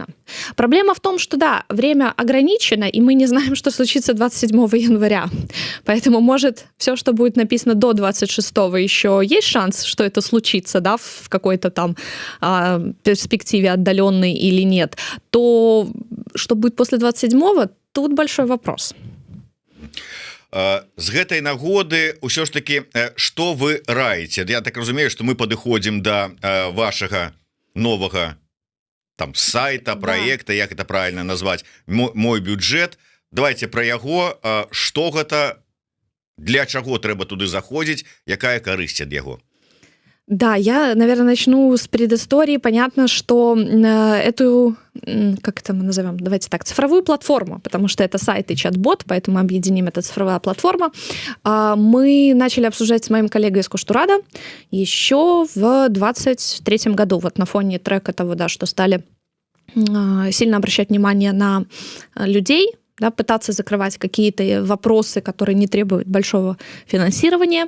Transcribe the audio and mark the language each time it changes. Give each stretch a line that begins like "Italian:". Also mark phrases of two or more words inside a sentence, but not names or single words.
Russian: Проблема в том, что, да, время ограничено, и мы не знаем, что случится 27 января. Поэтому, может, все, что будет написано до 26-го, еще есть шанс, что это случится, да, в какой-то там перспективе отдаленной или нет. То, что будет после 27-го, тут большой вопрос.
Belarusian: З гэтай нагоды ўсё ж таки, што вы раіце? Я так разумею, што мы падыходзім да вашага новага там сайта, проекта, як
Russian: это правильно
Belarusian: назваць, мой бюджет. Давайте про яго, што гэта, для чаго трэба туды заходзіць, якая карысць ад яго?
Russian: Да, я, наверное, начну с предыстории. Понятно, что эту, как это мы назовем, давайте так, цифровую платформу, потому что это сайт и чат-бот, поэтому мы объединим, это цифровая платформа. Мы начали обсуждать с моим коллегой из Куштурада еще в 23-м году, вот на фоне трека того, да, что стали сильно обращать внимание на людей, да, пытаться закрывать какие-то вопросы, которые не требуют большого финансирования.